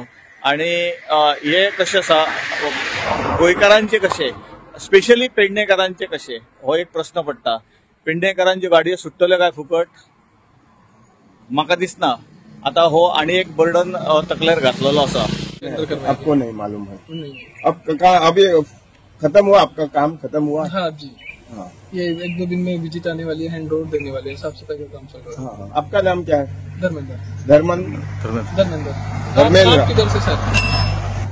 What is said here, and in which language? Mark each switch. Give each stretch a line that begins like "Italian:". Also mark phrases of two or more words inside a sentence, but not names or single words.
Konkani: आणि हे कशें आसा गोंयकारांचे कशें, स्पेशली पेडणेकारांचे कशें, हो एक प्रश्न पडटा. पेडणेकारांच्यो गाडयो सुट्टल्यो काय फुकट म्हाका दिसना. आता हो आणि एक बर्डन तकलेर घातलेलो आसा.
Hindi: आपको नहीं मालूम है? अब अभी खत्म हुआ आपका काम? खत्म हुआ? हाँ जी, हाँ, ये 1-2 दिन में विजिट आने वाली है,
English: hand over
Hindi: देने वाले हैं, साफ सफाई का काम चल रहा है. हाँ, आपका नाम क्या है? धर्मेंद्र. धर्मेंद्र किधर से सर?